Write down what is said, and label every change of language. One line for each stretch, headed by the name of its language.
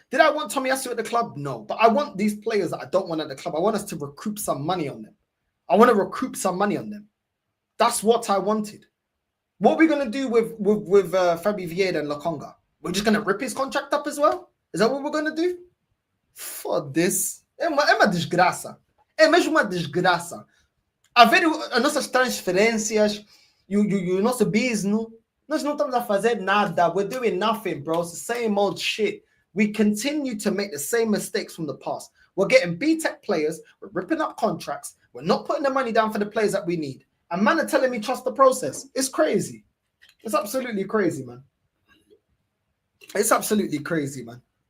English: Did I want Tomiyasu at the club? No. But I want these players that I don't want at the club. I want us to recoup some money on them. I want to recoup some money on them. That's what I wanted. What are we going to do with Fabi Vieira and Lokonga? We're just going to rip his contract up as well? Is that what we're going to do? For this.
Portuguese: É uma desgraça. É mesmo uma desgraça. A ver as nossas transferências e o nosso business, nós não estamos a fazer nada.
English: We're doing nothing, bro. It's the same old shit. We continue to make the same mistakes from the past. We're getting B-Tech players. We're ripping up contracts. We're not putting the money down for the players that we need. And man are telling me trust the process. It's crazy. It's absolutely crazy, man. It's absolutely crazy, man.